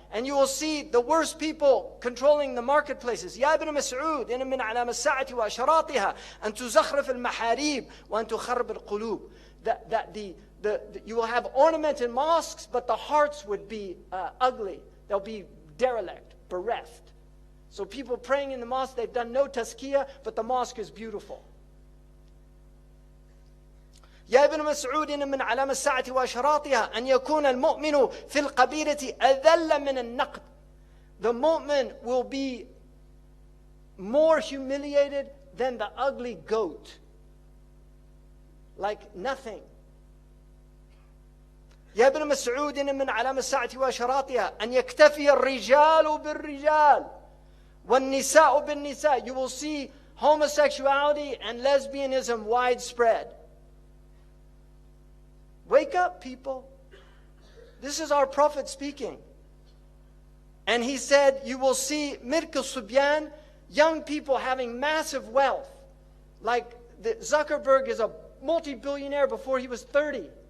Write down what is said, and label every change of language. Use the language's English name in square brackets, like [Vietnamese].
[English] And you will see the worst people controlling the marketplaces. [Arabic] يا ابن مسعود إن من علام الساعة وأشراطها أن تزخرف المحاريب وأن تخرب القلوب. [English] That you will have ornamented mosques, but the hearts would be ugly. They'll be derelict, bereft. So people praying in the mosque, they've done no tazkiyah, but the mosque is beautiful. [Arabic] يا ابن مسعود إن من علام الساعة وأشراطها أن يكون المؤمن في القبيلة أذل من النقد. [English] The mu'min will be more humiliated than the ugly goat. Like nothing. [Arabic] يا ابن مسعود من علامة الساعة وأشراطها أن يكتفي الرجال بالرجال والنساء بالنساء. [English] You will see homosexuality and lesbianism widespread. Wake up, people. This is our Prophet speaking. And he said, you will see Mirk al-Subyan, young people having massive wealth. Like Zuckerberg is a multi-billionaire before he was 30.